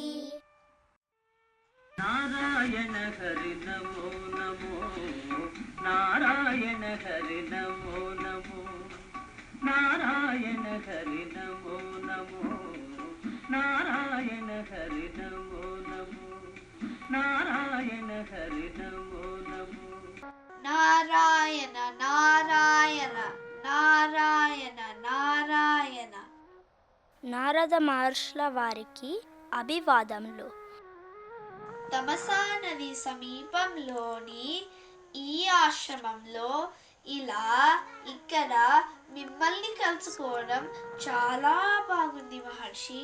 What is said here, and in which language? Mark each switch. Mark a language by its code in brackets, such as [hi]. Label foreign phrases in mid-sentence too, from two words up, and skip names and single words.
[sa] नारायण हरि नमो नमो नारायण हरि नमो नमो नारायण हरि नमो नमो नारायण हरि नमो नमो नारायण हरि नमो नमो [te] నారాయణ నారాయణ నారాయణ నారాయణ. నారద మహర్షుల వారికి అభివాదములు. తమసా నది సమీపంలోని ఈ ఆశ్రమంలో ఇలా ఇక్కడ మిమ్మల్ని కలుసుకోవడం చాలా బాగుంది మహర్షి.